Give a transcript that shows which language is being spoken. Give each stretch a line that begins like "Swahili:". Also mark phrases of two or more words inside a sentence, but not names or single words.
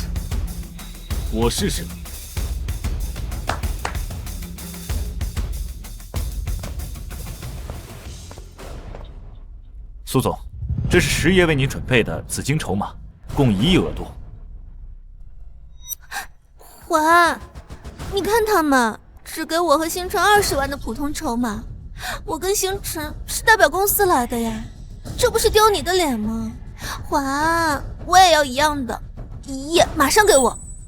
Chinese: 我試試。蘇總，這是石爺為您準備的紫金籌碼，共1億額度。華，你看他們只給我和星辰20萬的普通籌碼，我跟星辰是代表公司來的呀，這不是丟你的臉嗎？華，我也要一樣的，1億，馬上給我。